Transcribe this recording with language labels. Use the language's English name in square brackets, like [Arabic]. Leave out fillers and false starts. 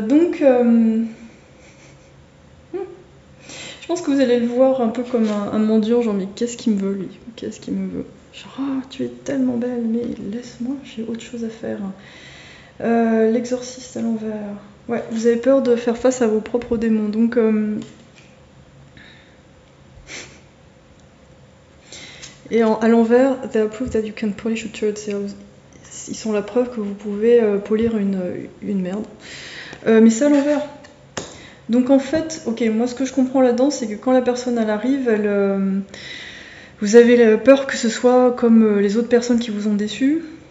[French] Donc, je pense que vous allez le voir un peu comme un mendiant, genre mais qu'est-ce qu'il me veut lui? Qu'est-ce qu'il me veut? Genre, oh, tu es tellement belle, mais laisse-moi, j'ai autre chose à faire. L'exorciste à l'envers. Ouais, vous avez peur de faire face à vos propres démons, donc... Et à l'envers, [English] they are proof that you can polish a turd. [French] Ils sont la preuve que vous pouvez polir une merde. Mais c'est à l'envers. Donc en fait, ok, moi ce que je comprends là-dedans, c'est que quand la personne elle arrive, vous avez peur que ce soit comme les autres personnes qui vous ont déçu.